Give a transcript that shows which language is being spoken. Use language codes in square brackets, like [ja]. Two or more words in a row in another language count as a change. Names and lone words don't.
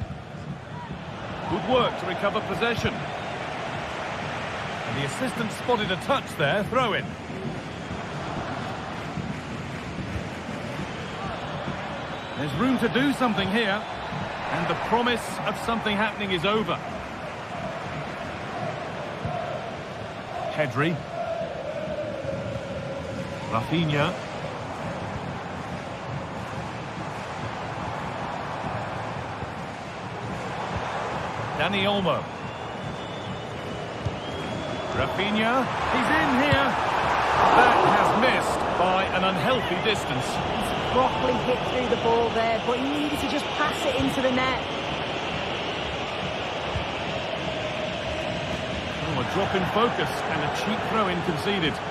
[en] Good work to recover possession. And the assistant spotted a touch there, throw in. There's room to do something here. And the promise of something happening is over. Pedri. Rafinha. Dani Olmo. Rafinha, he's in here. That has missed by an unhealthy distance. He's properly hit through the ball there, but he needed to just pass it into the net. Oh, a drop in focus and a cheap throw-in conceded.